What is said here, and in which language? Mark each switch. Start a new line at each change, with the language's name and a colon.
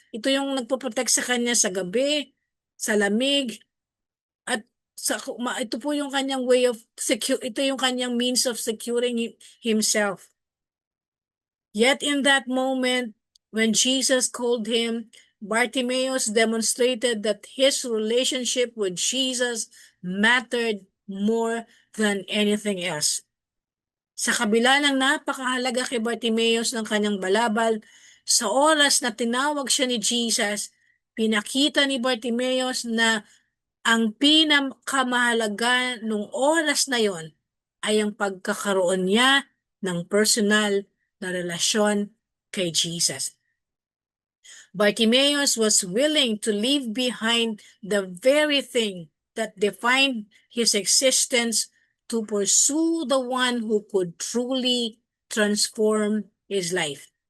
Filipino: Ito yung nagpo-protect sa kanya sa gabi, sa lamig, at ito po yung kanyang ito yung kanyang
English: means of securing himself. Yet in that moment, when Jesus called him, Bartimaeus demonstrated that his relationship with Jesus mattered more than anything else.
Filipino: Sa kabila ng napakahalaga kay Bartimaeus ng kanyang balabal, sa oras na tinawag siya ni Jesus, pinakita ni Bartimaeus na ang pinakamahalaga nung oras na yon ay ang pagkakaroon niya ng personal na relasyon kay Jesus.
English: Bartimaeus was willing to leave behind the very thing that defined his existence to pursue the one who could truly transform his life.